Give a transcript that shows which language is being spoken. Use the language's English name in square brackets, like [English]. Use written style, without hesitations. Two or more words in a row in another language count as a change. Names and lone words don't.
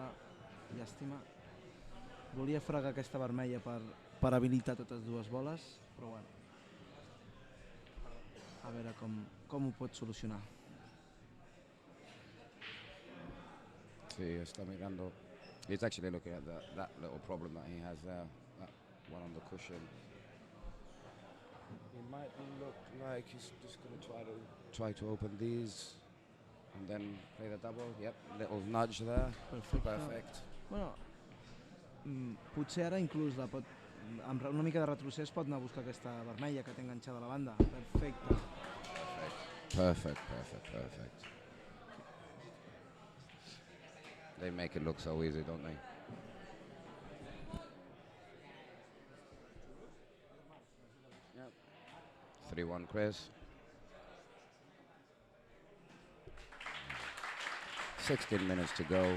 [Catalan] Llàstima. Volia fregar aquesta vermella per habilitar totes dues boles, però bueno. A veure com ho pot solucionar. [Spanish] Sí, está mirando. [English] He's actually looking at that little problem that he has there, that one on the cushion. He might look like he's just going to try to open these and then play the double. Yep, little nudge there. Perfect. [Catalan] Bueno, potser ara inclús amb una mica de retrocés pot anar a buscar aquesta vermella que té enganxada a la banda. Perfecte. [English] Perfect. They make it look so easy, don't they? Yep. 3-1 Chris. 16 minutes to go.